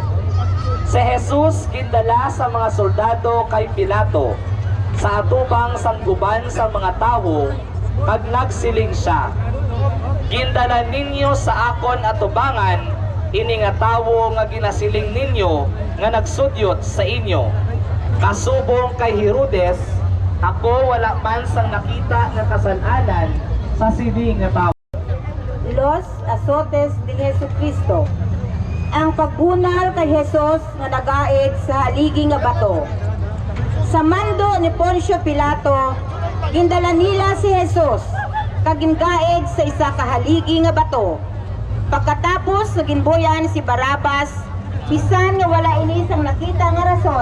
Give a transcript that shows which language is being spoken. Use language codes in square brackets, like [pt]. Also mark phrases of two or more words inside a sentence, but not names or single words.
[hil] Si Jesus gindala sa mga soldado kay Pilato sa atubang sangguban sa mga tawo kag nagsiling siya, gindala ninyo sa akon atubangan ini nga tawo nga ginasiling ninyo nga nagsudyot sa inyo. Kasubong kay Herodes, ako wala man sang nakita nga kasalanan sa sining nga tawo. [es] Los azotes de Jesucristo. [hil] Ang pagbunal kay Jesus nga nagaid sa haligi nga bato. Sa mando ni Poncio Pilato, gindala nila si Jesus kagimgaid sa isa ka haligi nga bato. Pagkatapos naginboyan si Barabas, bisan nga wala inisang nakita nga rason.